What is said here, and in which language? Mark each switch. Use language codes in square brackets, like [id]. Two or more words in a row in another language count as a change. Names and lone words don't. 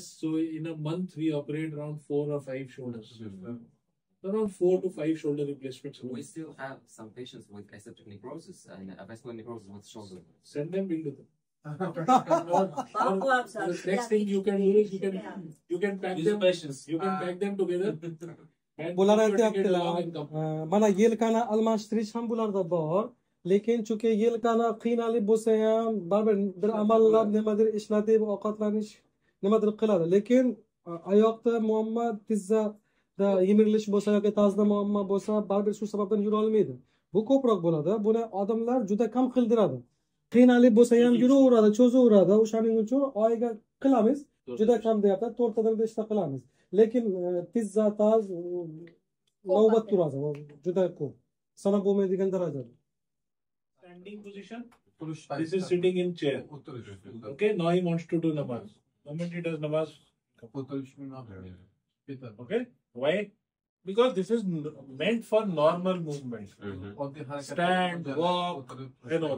[en] So in a month, we operate around 4 or 5 shoulders. Around 4 to 5 shoulder replacements. We still have some patients with aseptic necrosis and vascular necrosis with shoulder. Send them, we'll do them. The next thing you can do is you can pack them. You can pack them together. [uz] Bular aytyaptilar, mana yelkani almashtirish ham bularda bor, lekin chunki yelkani qiynalib bo'lsa ham baribir bir amallab nimadir ishlatib ovqatlanish nimadir qiladi, lekin oyoqda muammo, tizzada yemirilish bo'lsa yoki tazda muammo bo'lsa, baribir shu sababdan yura olmaydi. Bu ko'proq bo'ladi. Buni odamlar juda kam qildiradi. Qiynalib bo'lsa ham yuraveradi, cho'zaveradi. O'shaning uchun oyiga qilamiz, juda kam deyapti, 4 tadan 5 ta qilamiz. Lekin tizza, taz navbat turadi, juda ko'p. Sanab bo'lmaydigan darajada. [en] Standing position. This is sitting in chair. Okay, now he wants to do namaz. Moment he does namaz. Okay, why? Because this is meant for normal movement. Stand, walk, and all.